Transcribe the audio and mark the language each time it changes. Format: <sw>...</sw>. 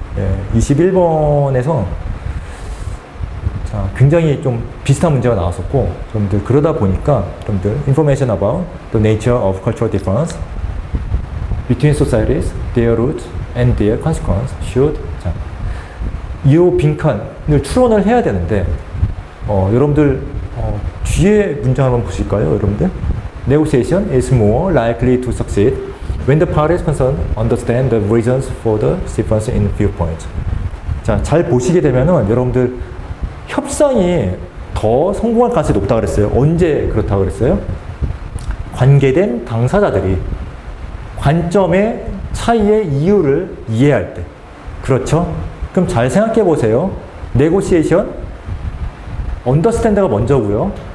<ko>예, 21번에서, 자, 굉장히 좀 비슷한 문제가 나왔었고, 여러분들 그러다 보니까, 여러분들,</ko> <en>information about the nature of cultural difference between societies, their roots, and their consequence should,</en> <ko>자, 이 빈칸을 추론을 해야 되는데, 여러분들, 뒤에 문장 한번 보실까요, 여러분들?</ko> <en>Negotiation is more likely to succeed when the parties concerned understand the reasons for the difference in viewpoints.</en> <ko>자, 잘 보시게 되면은 여러분들 협상이 더 성공할 가능성이 높다고 그랬어요. 언제 그렇다고 그랬어요? 관계된 당사자들이 관점의 차이의 이유를 이해할 때. 그렇죠? 그럼 잘 생각해 보세요. 네고시에이션, 언더스탠드가 먼저고요.</ko>